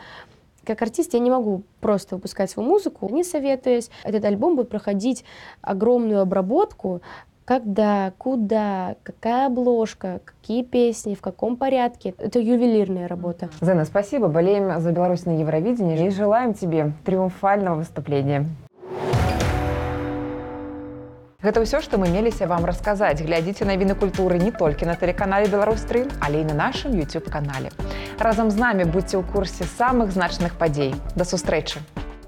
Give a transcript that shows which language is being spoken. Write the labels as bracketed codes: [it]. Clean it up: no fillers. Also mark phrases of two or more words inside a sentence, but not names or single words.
[ru] Как артист я не могу просто выпускать свою музыку, не советуясь. Этот альбом будет проходить огромную обработку, когда, куда, какая обложка, какие песни, в каком порядке. Это ювелирная работа. Зена, спасибо. Болеем за Беларусь на Евровидении и желаем тебе триумфального выступления. [be] Гэта ўсё, што мы меліся вам расказаць. Глядзіце навіны культуры не толькі на тэлеканале Беларусь-3, але і на нашым YouTube-канале. Разам з намі будзьце ў курсе самых значных падзей. Да сустрэчы!